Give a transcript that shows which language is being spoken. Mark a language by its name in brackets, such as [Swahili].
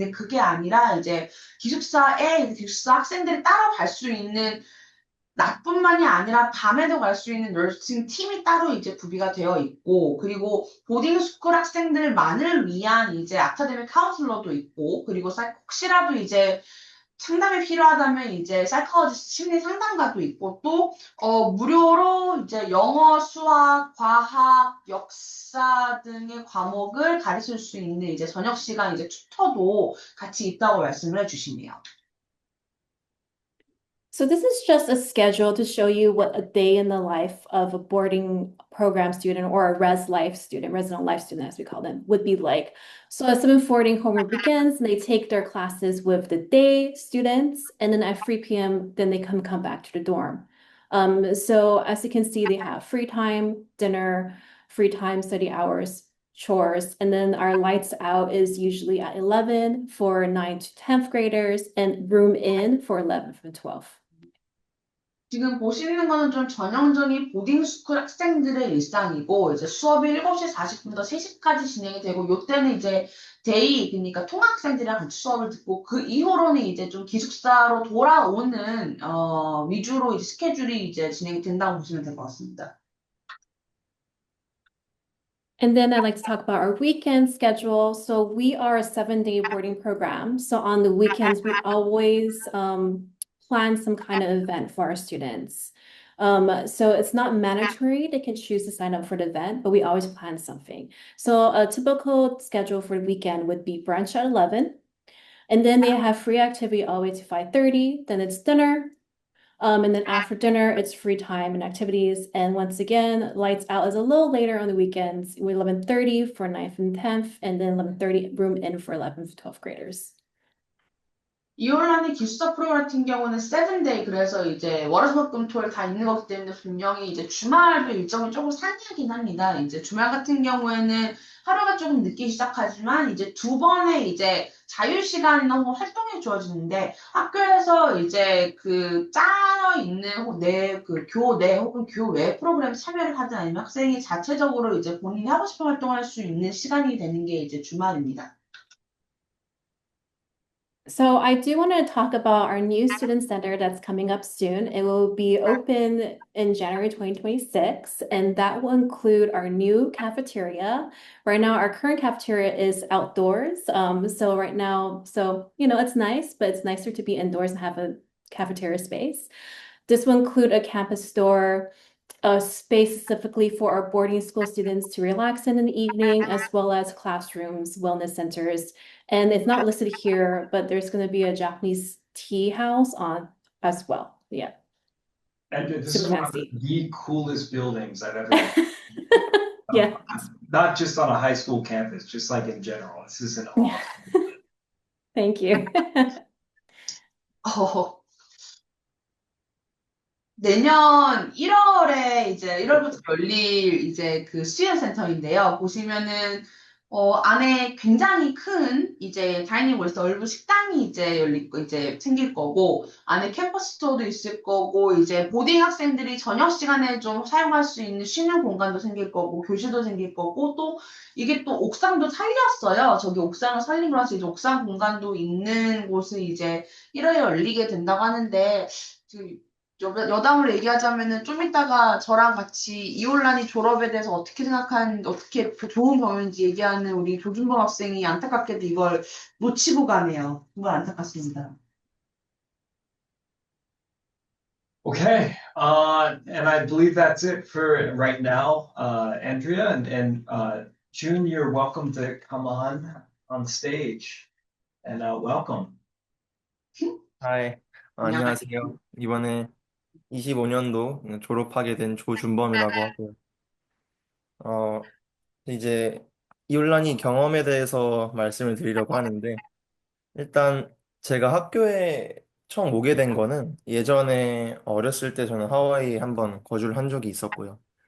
[Korean] 근데 그게 아니라 이제 기숙사에 기숙사 학생들이 따로 갈 수 있는, 낮뿐만이 아니라 밤에도 갈 수 있는 너싱 팀이 따로 이제 구비가 되어 있고, 그리고 보딩 스쿨 학생들만을 위한 이제 아카데미 카운슬러도 있고, 그리고 혹시라도 이제 상담이 필요하다면 이제 사이코로지스트 심리 상담가도 있고, 또 무료로 이제 영어, 수학, 과학, 역사 등의 과목을 가르칠 수 있는 이제 저녁 시간 이제 튜터도 같이 있다고 말씀을 해주시네요. [English] So this is just a schedule to show you what a day in the life of a boarding program student or a resident life student, as we call them, would be like. So at 7:40, homework begins, and they take their classes with the day students, and then at 3 p.m., then they come back to the dorm. So as you can see, they have free time, dinner, free time, study hours, chores, and then our lights out is usually at 11 for 9th to 10th graders and room in for 11th and 12th. 지금 보시는 거는 좀 전형적인 보딩스쿨 학생들의 일상이고, 이제 수업이 7시 40분부터 3시까지 진행이 되고, 요때는 이제 데이, 그러니까 통학생들이랑 같이 수업을 듣고, 그 이후로는 이제 좀 기숙사로 돌아오는, 위주로 이제 스케줄이 이제 진행이 된다고 보시면 될 것 같습니다. And then I'd like to talk about our weekend schedule. So we are a 7-day boarding program. So on the weekends, we always plan some kind of event for our students. So it's not mandatory. They can choose to sign up for the event, but we always plan something. So a typical schedule for the weekend would be brunch at 11. And then they have free activity all the way to 5:30. Then it's dinner. And then after dinner, it's free time and activities. And once again, lights out is a little later on the weekends. We 11:30 for 9th and 10th, and then 11:30 room in for 11th to 12th graders. [Korean] 이올란의 기숙사 프로그램 같은 경우는 7day, 그래서 이제 월화수목금토일 다 있는 거기 때문에 분명히 이제 주말도 일정이 조금 상이하긴 합니다. 이제 주말 같은 경우에는 하루가 조금 늦게 시작하지만 이제 2번의 이제 자유시간이나 혹은 활동이 주어지는데, 학교에서 이제 그 짜여 있는 그 교내 혹은 교외 프로그램 참여를 하든 아니면 학생이 자체적으로 이제 본인이 하고 싶은 활동을 할 수 있는 시간이 되는 게 이제 주말입니다. [English] So I do want to talk about our new student center that's coming up soon. It will be open in January 2026, and that will include our new cafeteria. Right now, our current cafeteria is outdoors. So right now, it's nice, but it's nicer to be indoors and have a cafeteria space. This will include a campus store, a space specifically for our boarding school students to relax in the evening, as well as classrooms, wellness centers. And it's not listed here, but there's going to be a Japanese tea house on as well. Yeah. And this is super one of nasty. the coolest buildings I've ever been. Yeah. Not just on a high school campus, just like in general. This is an awesome. Thank you. [Korean] 어, 내년 1월에 이제 1월부터 열릴 이제 그 스튜던트 센터인데요. 보시면은 안에 굉장히 큰 이제 다이닝홀에서 넓은 식당이 이제 열릴 거 이제 생길 거고 안에 캠퍼스 스토어도 있을 거고 이제 보딩 학생들이 저녁 시간에 좀 사용할 수 있는 쉬는 공간도 생길 거고 교실도 생길 거고 또 이게 또 옥상도 살렸어요. 저기 옥상을 살린 거라서 이제 옥상 공간도 있는 곳을 이제 1월에 열리게 된다고 하는데 지금 여담으로 얘기하자면은 좀 이따가 저랑 같이 이올란이 졸업에 대해서 어떻게 생각하는, 어떻게 좋은 경우인지 얘기하는 우리 조준범 학생이 안타깝게도 이걸 놓치고 가네요. 정말 안타깝습니다. [English] Okay, and I believe that's it for right now, Andrea and June. You're welcome to come on stage and welcome. [Korean] 하이, 안녕하세요. 이번에 25년도 졸업하게 된 조준범이라고 하고요. 이제 이올란이 경험에 대해서 말씀을 드리려고 하는데, 일단 제가 학교에 처음 오게 된 거는 예전에 어렸을 때 저는 하와이에 한번 거주를 한 적이 있었고요.